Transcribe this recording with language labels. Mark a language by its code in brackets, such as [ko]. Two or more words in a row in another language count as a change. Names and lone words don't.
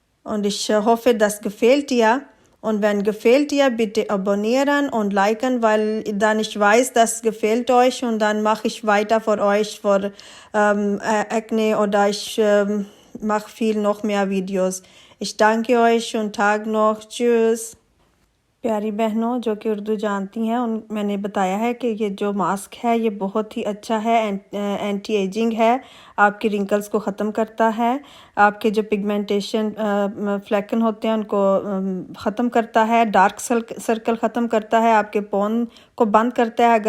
[de] Und ich hoffe, das gefällt dir. Und wenn gefällt dir, bitte abonnieren und liken, weil dann ich weiß, das gefällt euch und dann mache ich weiter für euch für Acne oder ich mache viel noch mehr Videos. Ich danke euch und Tag noch. Tschüss. [ur] پیاری بہنو جو کہ اردو جانتی ہیں ان میں نے بتایا ہے کہ یہ جو ماسک ہے یہ بہت ہی اچھا ہے, [en] anti aging [ur] ہے، آپ کے رنکلز کو ختم کرتا ہے، آپ کے جو [en] pigmentation flakes [ur] ہوتے ہیں ان کو ختم کرتا ہے, [en] dark circle [ur] ختم کرتا ہے، آپ کے پون کو بند کرتا ہے.